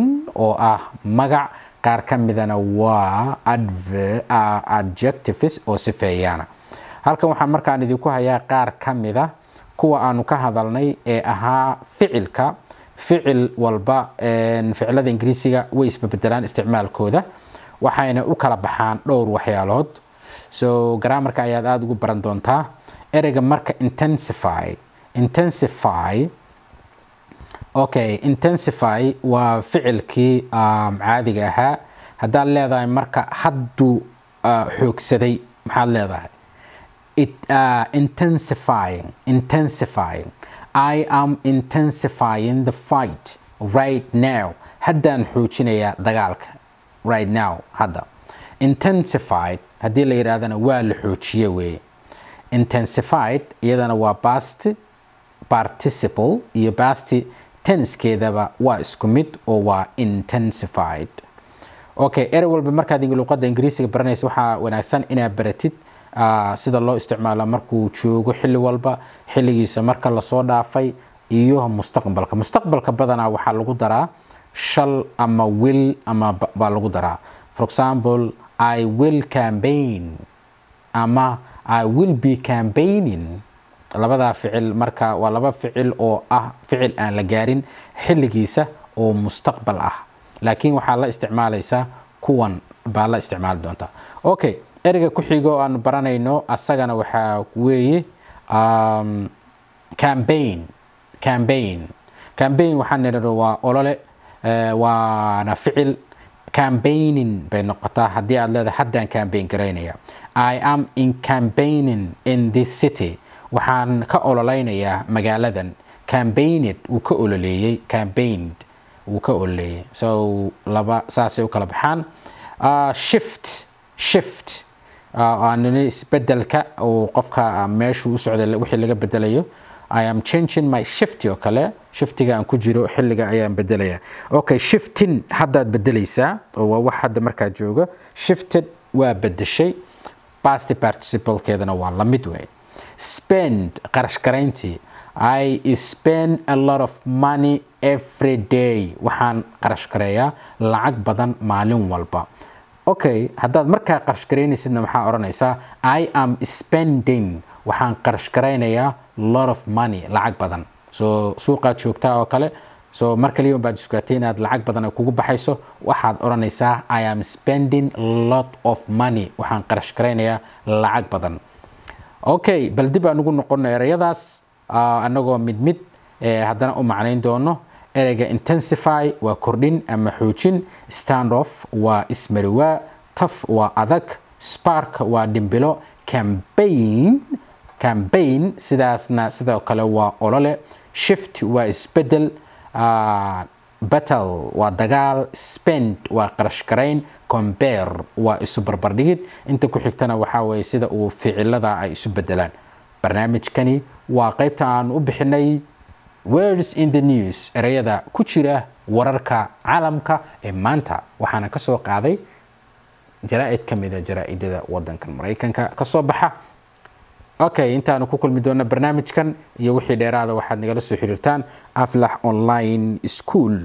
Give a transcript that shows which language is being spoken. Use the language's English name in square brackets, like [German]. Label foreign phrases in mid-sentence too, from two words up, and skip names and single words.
[Somali] oo ah magac qaar kamidana waa adjectives oo sifeeyana halkan waxaan markaan idinku hayaa qaar kamida kuwa aanu ka hadalnay ee ahaa ficilka ficil walba ficilada ingiriisiga way isbedelaan isticmaalkooda waxayna u kala baxaan dhowr waxyaalood so grammarka ayaad aad ugu baran doontaa ereyga marka intensify waa ficilkii caadiga ahaa haddaad leedahay marka hadduu xoogsaday maxaad leedahay intensifying [English] I am intensifying the fight right now [Somali] haddaan xoojinayaa dagaalka [English] right now [Somali] hadda intensified haddii la yiraahdana waa la xoojiye weeye intensified iyadana waa [English] past participle [Somali] iyo [English] past tensekeedaba [Somali] waa isku mid oo waa intensified okay erey walba markaad luqadda ingiriisiga baranaysa waxaa wanaagsan inaad baratid sida loo isticmaalo markuu joogo xilli walba xilligiisa marka la soo dhaafay iyo mustaqbalka badanaa waxaa lagu daraa shall ama will ama baa lagu daraa [English] for example I will campaign [Somali] ama [English] I will be campaigning [Somali] labada ficil marka waa laba ficil oo ah ficil aan la gaarin xilligiisa oo mustaqbal ah laakiin waxaa la isticmaalaysaa kuwan baa la isticmaali doontaa okay ereyga ku xigo aan baranayno asagana waxaa weeye campaign waxaan nidhaahdo waa olole waana ficil campaigning bay noqotaa haddii aad leedahay haddaan campaign garaynaya [English] I am in campaigning in this city [Somali] waxaan ka ololeynayaa magaaladan campaigned wuu ka ololeeyey campaigned wuu ka ololeeyey so laba saasay u kala baxaan shift isbedelka oo qofka meeshuu u socday wixii laga bedelayo [English] I am changing my shift [Somali] oo kale shiftiga aan ku jiro xilliga ayaan bedelaya okay shifting haddaad bedelaysaa oo waa wax hadda markaa jooga shifted waa bedeshay [English] past participle [Somali] keedana waa la mid way spend qarash garayntii [English] I spend a lot of money every day [Somali] waxaan qarash gareeyaa lacag badan maalin walba okay haddaad markaa qarash garaynaysidna maxaa oranaysaa [English] I am spending [Somali] waxaan qarash garaynayaa [English] lot of money [Somali] lacag badan so suuqaad joogtaa oo kale so markaliyo baad iskuatay inaad lacag badan kugu baxayso waxaad oranaysaa [English] I am spending lot of money [Somali] waxaan qarash garaynayaa lacag badan okay bal dib aan ugu noqono ereyadaas anagoo mid haddana u macnayn doono ereyga intensify waa kordhin ama xoojin [English] stand off [Somali] waa ismariwaa tough waa adag spark waa dhimbilo campaign sidaasna sidoo kale waa olole shift waa isbedel battle waa dagaal spend waa qarash garayn compare waa isu barbardhigid inta ku xigtana waxaa weeye sida uu ficilada ay isu bedelaan barnaamijkani waa qaybta aan u bixinay [English] words in the news [Somali] erayada ku jira wararka caalamka ee maanta waxaana ka soo qaaday jaraa'id kamida jaraa'idada wadankan Mareykanka ka soo baxa. Okay, intaanu ku kulmi doona barnaamijkan iyo wixii dheeraada waxaad nagala soo xiriirtaan Aflax Online School.